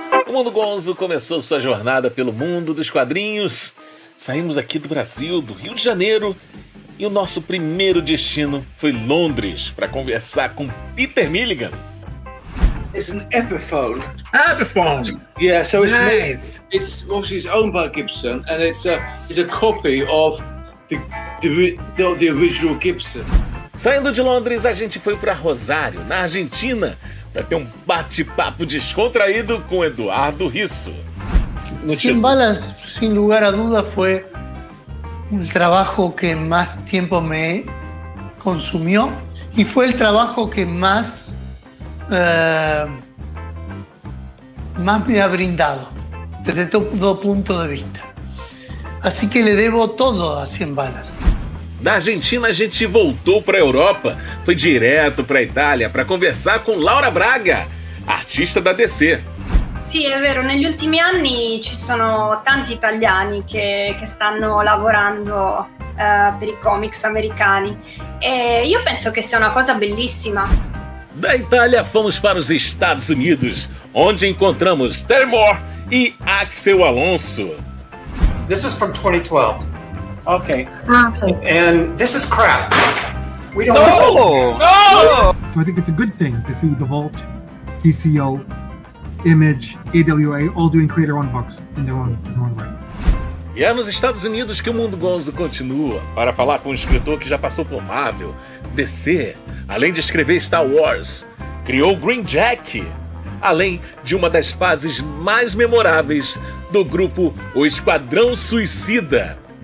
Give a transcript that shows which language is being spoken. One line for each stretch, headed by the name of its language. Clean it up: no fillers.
Portuguese: Mundo Gonzo começou sua jornada pelo mundo dos quadrinhos. Saímos aqui do Brasil, do Rio de Janeiro, e o nosso primeiro destino foi Londres para conversar com Peter Milligan.
English: It's an Epiphone. Epiphone. Yeah, so it's Nice. it's obviously owned by Gibson, and it's a copy of the original Gibson.
Portuguese: Saindo de Londres, a gente foi para Rosário, na Argentina, para ter um bate-papo descontraído com Eduardo Risso.
Spanish: 100 balas, sin lugar a dudas, fue el trabajo que más tiempo me consumió y fue el trabajo que más me ha brindado desde todo punto de vista. Así que le debo todo a 100 balas.
Portuguese: Da Argentina a gente voltou para a Europa, foi direto para a Itália para conversar com Laura Braga, artista da DC.
Italian: Sì, è vero, negli ultimi anni ci sono tanti italiani che stanno lavorando per i comics americani e io penso che sia una cosa bellissima.
Portuguese: Da Itália fomos para os Estados Unidos, onde encontramos Terry Moore e Axel Alonso.
English: This is from 2012. Okay. And this is crap. We don't No! So I think it's a good thing to see the Vault, TCO, Image, AWA all doing creator-owned books in their own way.
Portuguese: E é nos Estados Unidos que o Mundo Gonzo continua para falar com um escritor que já passou por Marvel, DC, além de escrever Star Wars, criou Green Jack, além de uma das fases mais memoráveis do grupo O Esquadrão Suicida.